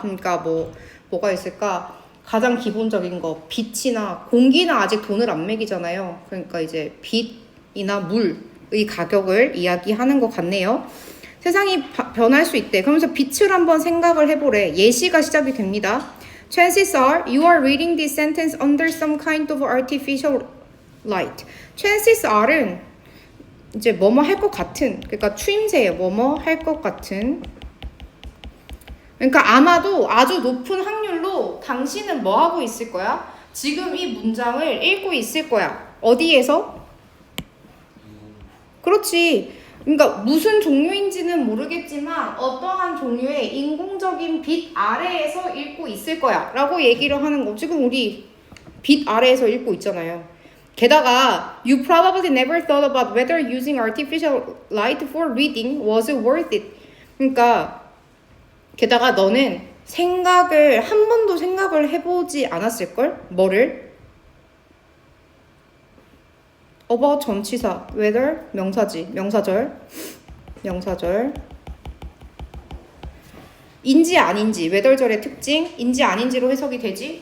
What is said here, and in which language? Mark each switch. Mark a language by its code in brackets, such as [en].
[ko] 그러니까 뭐가 있을까? 가장 기본적인 거, 빛이나 공기는 아직 돈을 안 매기잖아요. 그러니까 이제 빛이나 물의 가격을 이야기하는 것 같네요. 세상이 변할 수 있대. 그러면서 빛을 한번 생각을 해보래. 예시가 시작이 됩니다. [en] Chances are you are reading this sentence under some kind of artificial light. [ko] Chances are은 이제 뭐뭐 할 것 같은, 그러니까 추임새예요. 뭐뭐 할 것 같은. 그러니까 아마도 아주 높은 확률로 당신은 뭐 하고 있을 거야? 지금 이 문장을 읽고 있을 거야. 어디에서? 그렇지. 그러니까 무슨 종류인지는 모르겠지만 어떠한 종류의 인공적인 빛 아래에서 읽고 있을 거야 라고 얘기를 하는 거. 지금 우리 빛 아래에서 읽고 있잖아요. 게다가 [en] you probably never thought about whether using artificial light for reading was worth it. [ko] 그러니까 게다가 너는 한 번도 생각을 해보지 않았을걸? 뭐를? about 전치사, whether 명사지, 명사절 인지 아닌지, whether절의 특징, 인지 아닌지로 해석이 되지.